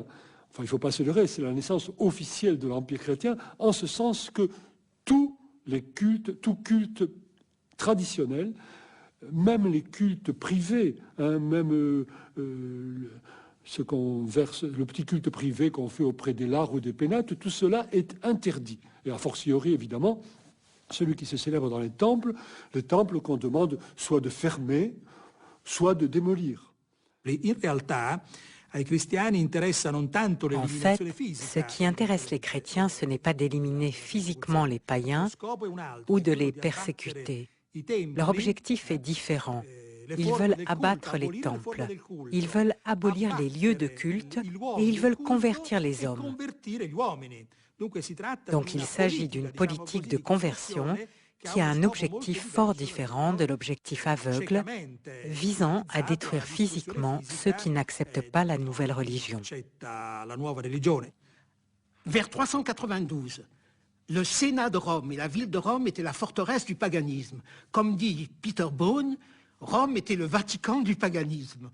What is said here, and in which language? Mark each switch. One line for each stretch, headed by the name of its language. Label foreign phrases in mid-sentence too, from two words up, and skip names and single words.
French: Enfin, il ne faut pas se leurrer, c'est la naissance officielle de l'Empire chrétien, en ce sens que tous les cultes, tout culte traditionnel même les cultes privés, hein, même ce qu'on verse, le petit culte privé qu'on fait auprès des lares ou des pénates, tout cela est interdit. Et
Latin: a fortiori,
French: évidemment, celui qui se célèbre dans les temples qu'on demande soit de fermer, soit de démolir.
Italian: In realtà, ai cristiani interessa non tanto
French: En fait,
Italian: l'eliminazione fisica.
French: ce qui intéresse les chrétiens, ce n'est pas d'éliminer physiquement les païens
Italian: Lo scopo è un altro,
French: ou
Italian: è
French: de
Italian: quello
French: les
Italian: di
French: persécuter.
Italian: abbattere i templi,
French: Leur objectif est différent.
Italian: le
French: Ils
Italian: forme
French: veulent
Italian: del culto,
French: abattre les
Italian: abolire le forme
French: temples.
Italian: del culto,
French: Ils veulent abolir les lieux de
Italian: abbattere
French: culte
Italian: i luoghi
French: et ils
Italian: del
French: veulent
Italian: culto
French: convertir les
Italian: e
French: hommes.
Italian: convertire gli uomini. Dunque si tratta
French: Donc
Italian: di
French: il
Italian: una
French: s'agit
Italian: politica,
French: d'une
Italian: diciamo
French: politique
Italian: così,
French: de
Italian: di
French: conversion
Italian: conversione
French: qui a un
Italian: scopo
French: objectif
Italian: molto
French: fort
Italian: diverso
French: différent de l'objectif aveugle visant à détruire physiquement ceux qui n'acceptent pas la nouvelle religion. Vers 392, le Sénat de Rome et la ville de Rome étaient la forteresse du paganisme. Comme dit Peter Bohn, Rome était le Vatican du paganisme.